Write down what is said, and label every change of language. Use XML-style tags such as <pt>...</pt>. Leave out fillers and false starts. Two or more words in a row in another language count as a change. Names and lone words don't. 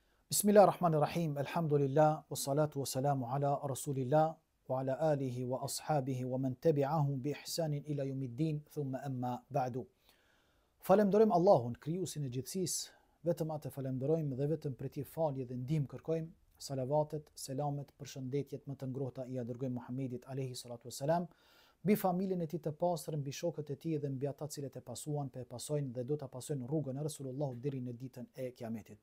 <ar>بسم الله الرحمن الرحيم، الحمد لله، والصلاة والسلام على رسول الله، وعلى آله وأصحابه ومن تبعهم بإحسان إلى يوم الدين، ثم أما بعد.</ar> <sq>Falenderojmë Allahun, krijuesin e gjithësisë, vetëm atë falenderojmë dhe vetëm për t'i falje dhe ndihmë kërkojmë. Salavatet, selamet, përshëndetjet më të ngrohta i dërgojmë Muhamedit</sq> <ar>عليه الصلاة والسلام,</ar> <sq>mbi familjen e tij të pastër, mbi shokët e tij dhe mbi ata cilët e pasuan, pasojnë dhe do ta pasojnë rrugën e Resulullahut deri në ditën e Kiametit.</sq>